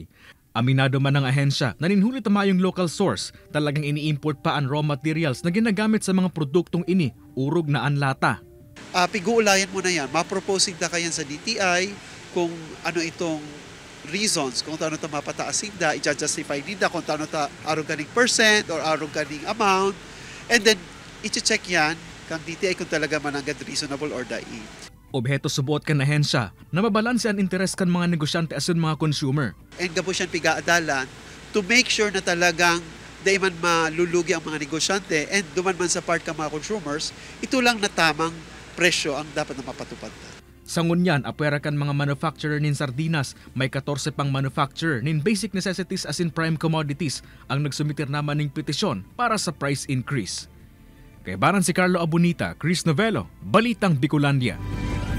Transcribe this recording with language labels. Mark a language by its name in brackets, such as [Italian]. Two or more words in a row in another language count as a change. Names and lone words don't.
[Bikol] Aminado man ng ahensya na ninhuli tamayong local source, talagang ini-import pa ang [English] raw materials [Bikol] na ginagamit sa mga produktong ini, urog na ang lata. Piguulayan mo na yan, maproposing na kayan sa DTI kung ano itong reasons, kung ano ito mapataasin na, i-justify nila kung ano ito arong ganing percent or arong ganing amount, [English] and then [Bikol] i-check yan kang DTI kung talaga mananggad reasonable or dai. Obheto subuot kan ahensya na mabalanse ang interes kan mga negosyante asin mga consumer. And gabo siyang pigaadalan [English] to make sure [Bikol] na talagang di man malulugi ang mga negosyante and duman man sa part ka mga consumers, ito lang na tamang presyo ang dapat na mapatupad na. Sa ngunyan, apwera kan mga manufacturer nin sardinas, may 14 pang manufacturer nin [English] basic necessities [Bikol] as in [English] prime commodities [Bikol] ang nagsumitir naman ng petisyon para sa [English] price increase. [Bikol] Kay baran si Carlo Abunita, Chris Novello, Balitang Bicolandia.